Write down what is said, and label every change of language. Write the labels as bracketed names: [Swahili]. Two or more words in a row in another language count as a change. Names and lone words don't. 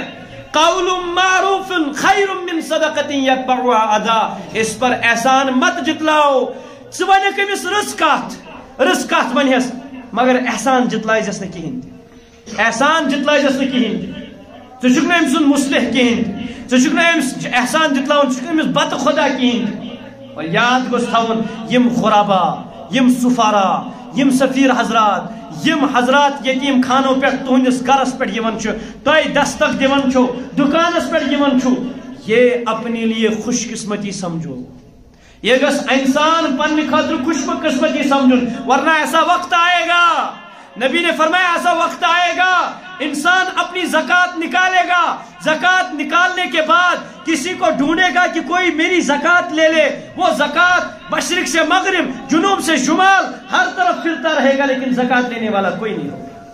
[Arabic] قول معروف خیر من صدقۃ یتبعها اذى [Urdu] اس پر احسان مت جتلاؤ [Kashmiri] ژٕ ونکھ امس رٕژ کتھ ونہس مگر احسان جتلائزس نہ کہین احسان جتلائزس نہ کہین ژٕ چھُکھ نہٕ أمۍ سُنٛد مُصلح کہین ژٕ چھُکھ نہٕ أمِس احسان جتلاوُن ژٕ چھُکھ أمِس بتہٕ خدا کہین اور یاد گوٚژھ تھاوُن یم خرابا یم سفارا یم سفیر حضرات یم حضرات [Urdu] یتیم خانوں [Kashmiri] پہ تہندس گرس پہ یوان چھُ تۄہہِ دستک دِوان چھو دکانس پہ یوان چھو [Urdu] یہ اپنے لیے خوش قسمتی سمجھو، [Kashmiri] یہ گس انسان پنہ خاطر خوش قسمتی سمجھن، [Urdu] ورنہ ایسا وقت آئے گا، نبی نے فرمایا ایسا وقت آئے گا انسان اپنی زکوٰۃ نکالے گا، زکوٰۃ نکالنے کے بعد کسی کو ڈھونڈے گا کہ کوئی میری زکوٰۃ لے لے، وہ زکوٰۃ مشرق سے مغرب، جنوب سے شمال ہر طرف پھرتا رہے گا لیکن زکوٰۃ لینے والا کوئی نہیں ہوگا۔